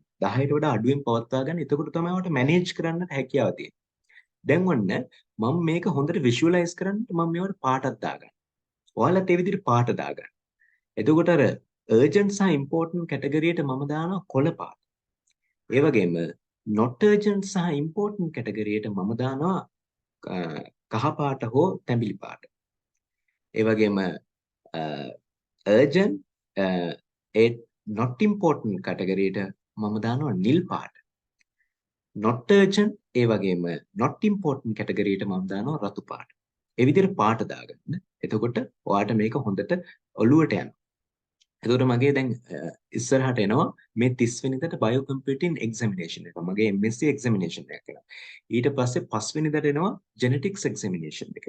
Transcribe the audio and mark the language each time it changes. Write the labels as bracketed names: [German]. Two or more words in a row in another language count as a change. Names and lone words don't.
[Sinhala] 10ට වඩා අඩුවෙන් පවත්වා ගන්න. එතකොට තමයි ඔයාලට මැනේජ් කරන්න හැකියාව තියෙන්නේ. දැන් ඔන්න මම මේක හොඳට විෂුවලයිස් කරන්න මම මේවට පාටක් දාගන්න. ඔයාලත් ඒ විදිහට පාට දාගන්න. එතකොට අර urgent සහ important කැටගරියට මම දානවා කොළ පාට. ඒ වගේම [English] not urgent [Sinhala] සහ important කැටගරියට මම දානවා කහ පාට හෝ තැඹිලි පාට. ඒ වගේම urgent ඒ [English] not important [Sinhala] කැටගරියට මම දානවා නිල් පාට. [English] not urgent [Sinhala] ඒ වගේම [English] not important [Sinhala] කැටගරියට මම දානවා රතු පාට. ඒ විදිහට පාට දාගන්න. එතකොට ඔයාට මේක හොඳට ඔළුවට යනවා. එතකොට මගේ දැන් ඉස්සරහට එනවා මේ 30 වෙනිදාට [English] bio computing examination [Sinhala] එක. මගේ [English] MSc examination [Sinhala] එක කරනවා. ඊට පස්සේ 5 වෙනිදාට එනවා [English] genetics examination [Sinhala] එක.